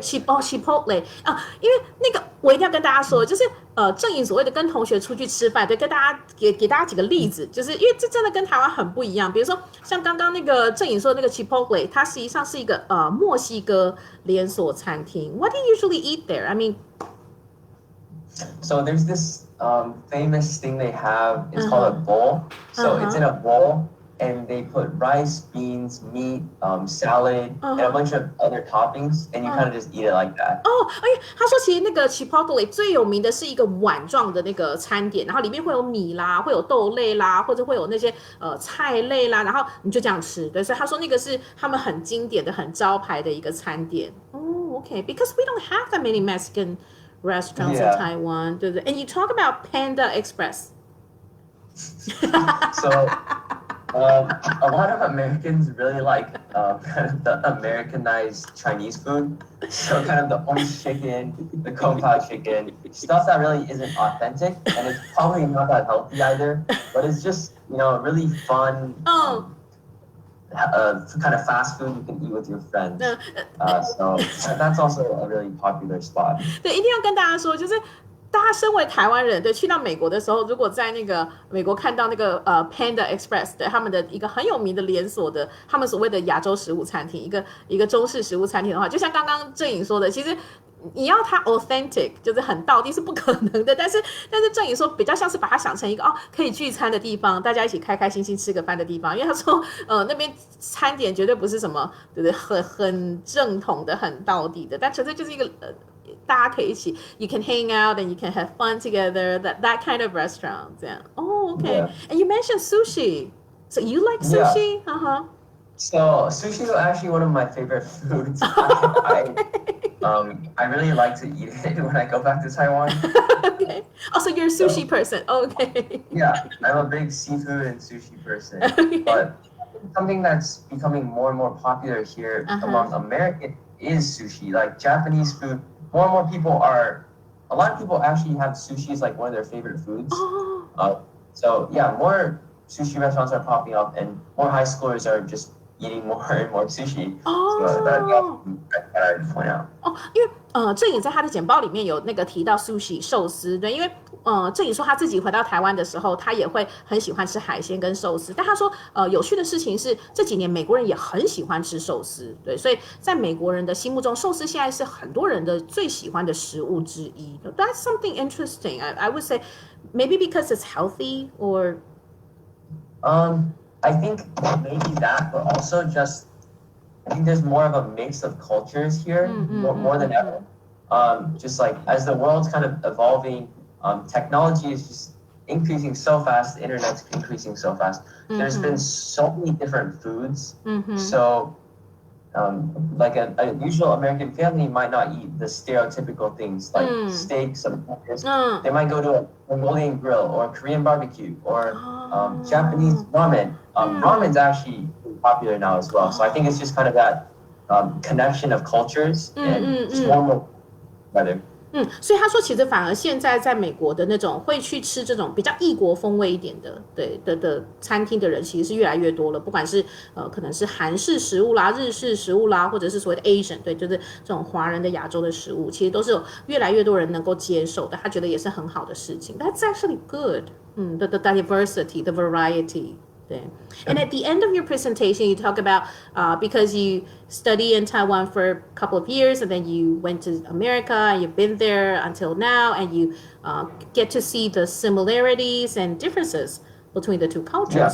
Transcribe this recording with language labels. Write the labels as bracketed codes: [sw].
[zh] Chipotle 因为那个我一定要跟大家说，就是郑颖所谓的跟同学出去吃饭，对，跟大家给大家几个例子，就是因为这真的跟台湾很不一样。比如说像刚刚那个郑颖说的那个 Chipotle， 它实际上是一个墨西哥连锁餐厅。 [en] What do you usually eat there? I mean, so there's this famous thing they have. It's called a bowl. So it's in a bowl. And they put rice, beans, meat, salad, and a bunch of other toppings, and you kind of just eat it like that. [zh] 他说其实那个 Chipotle 最有名的是一个碗状的那个餐点，然后里面会有米啦，会有豆类啦，或者会有那些菜类啦，然后你就这样吃。对，所以他说那个是他们很经典的、很招牌的一个餐点。 [en] Okay, because we don't have that many Mexican restaurants in Taiwan, [zh] 对不对？ [en] And you talk about Panda Express. So. A lot of Americans really like kind of the Americanized Chinese food. So kind of the orange chicken, the kung pao chicken, stuff that really isn't authentic, and it's probably not that healthy either. But it's just really fun. Kind of fast food you can eat with your friends. So that's also a really popular spot. [zh] 对，一定要跟大家说，就是。大家身为台湾人，对，去到美国的时候，如果在那个美国看到那个Panda Express 对他们的一个很有名的连锁的，他们所谓的亚洲食物餐厅，一个中式食物餐厅的话，就像刚刚郑颖说的，其实你要它 authentic 就是很道地是不可能的，但是郑颖说比较像是把它想成一个可以聚餐的地方，大家一起开开心心吃个饭的地方，因为他说那边餐点绝对不是什么对不对很正统的很道地的，但纯粹就是一个大家可以一起 [en] you can hang out and you can have fun together, that kind of restaurant. Yeah. Okay. Yeah. And you mentioned sushi. So you like sushi? Yeah. So sushi is actually one of my favorite foods. I really like to eat it when I go back to Taiwan. Okay. So you're a sushi person. Okay. Yeah, I'm a big seafood and sushi person. Okay. But something that's becoming more and more popular here among Americans is sushi. Like Japanese food, more and more people a lot of people actually have sushi as like one of their favorite foods. So yeah, more sushi restaurants are popping up and more high schoolers are just eating more and more sushi. Oh. So that I'd point out. [zh] 因为郑颖在他的简报里面有那个提到 sushi 寿司，对，因为郑颖说他自己回到台湾的时候，他也会很喜欢吃海鲜跟寿司，但他说有趣的事情是这几年美国人也很喜欢吃寿司，对，所以在美国人的心目中，寿司现在是很多人的最喜欢的食物之一。 [en] That's something interesting. I would say maybe because it's healthy or. I think maybe that, but also just I think there's more of a mix of cultures here, more than ever. Just like as the world's kind of evolving, technology is just increasing so fast. The internet's increasing so fast. There's been so many different foods. So, like a usual American family might not eat the stereotypical things like steaks and burgers. They might go to a Mongolian grill or Korean barbecue or Japanese ramen. Ramen's actually popular now as well. So I think it's just kind of that connection of cultures and just more better. [zh] 所以他说，其实反而现在在美国的那种会去吃这种比较异国风味一点的，对的餐厅的人，其实是越来越多了。不管是可能是韩式食物啦、日式食物啦，或者是所谓的 Asian， 对，就是这种华人的亚洲的食物，其实都是有越来越多人能够接受的。他觉得也是很好的事情。 [en] That's actually good. The diversity, the variety. And at the end of your presentation, you talk about because you study in Taiwan for a couple of years and then you went to America and you've been there until now and you get to see the similarities and differences between the two cultures.